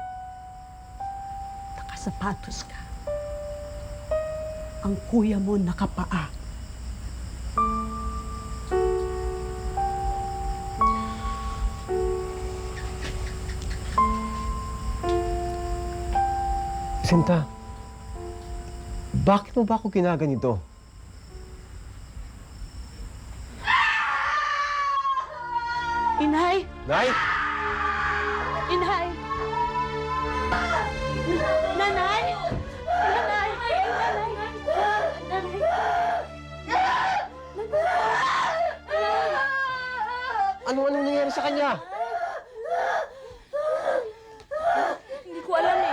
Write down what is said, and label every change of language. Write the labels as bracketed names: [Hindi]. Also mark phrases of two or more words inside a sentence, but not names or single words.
[Filipino] Nakasapatos ka. Ang kuya mo nakapaa. Sinta, bakit mo ba ako ginaganito? Inay! Nay! Inay! Nanay! Nanay! Ano nangyari sa kanya? Hindi ko alam eh.